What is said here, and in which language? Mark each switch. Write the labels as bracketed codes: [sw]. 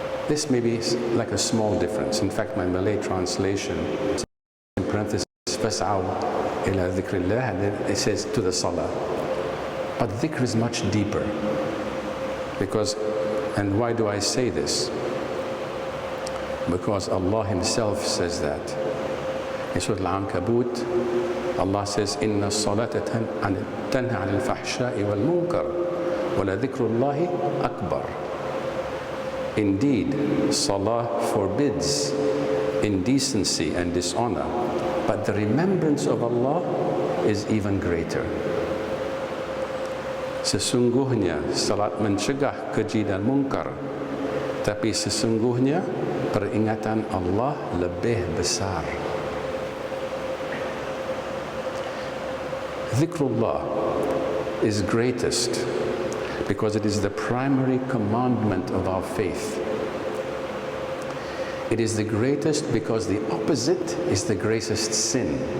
[en] this may be like a small difference. In fact, my Malay translation, in parentheses, [ar] فَاسْعَوْا إِلَى ذِكْرِ اللَّهِ, [en] and then it says to the salah. But dhikr is much deeper. Because, and why do I say this? Because Allah Himself says that. In Surah Al-Ankabut, Allah says, [ar] إِنَّ الصَّلَاةَ تَنْهَى عَنِ الْفَحْشَاءِ وَالْمُنكَرِ وَلَذِكْرُ اللَّهِ أَكْبَرُ. [en] Indeed, salah forbids indecency and dishonor, but the remembrance of Allah is even greater. [ms] Sesungguhnya salat mencegah keji dan munkar, tapi sesungguhnya peringatan Allah lebih besar. [en] Dhikrullah is greatest because it is the primary commandment of our faith. It is the greatest because the opposite is the greatest sin.